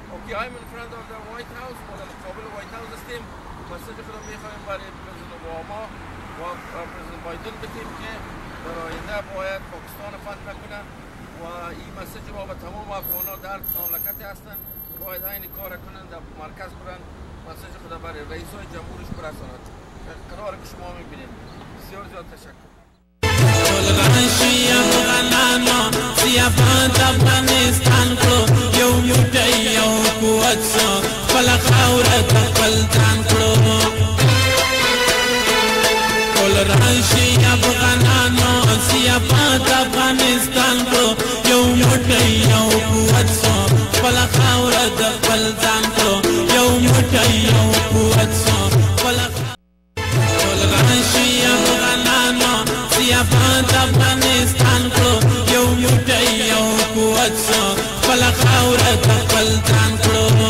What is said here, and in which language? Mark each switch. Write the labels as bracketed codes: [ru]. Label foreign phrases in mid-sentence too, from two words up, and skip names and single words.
[en] I'm in front of the White House [fa] و در مقابل White House هستیم. مسیج خودم میخوایم برای پرزیدنت اوباما و پرزیدنت بایدن بدیم که در آینده باید پاکستان فتح نکنه و این مسیج رو به تمام افغانان در مملکت هستند باید این کار کنند، در مرکز برند، مسیج خود برای رئیسای جمهورش برساند. قرار که شما میبینید. بسیار زیاد تشکر. [ps] سیافات افغانستان کو یو موټی یو قوت سو خپل خاوره خپل ځان کړو ټول راشي افغانانو سیافات افغانستان کو یو موټی یو قوت سو خپل خاوره خپل ځان کړو یو موټی یو قوت سو خپل ټول راشي افغانانو سیافات افغانستان کو یو موټی یو قوت سو خپل خاوره خپل ځان کړو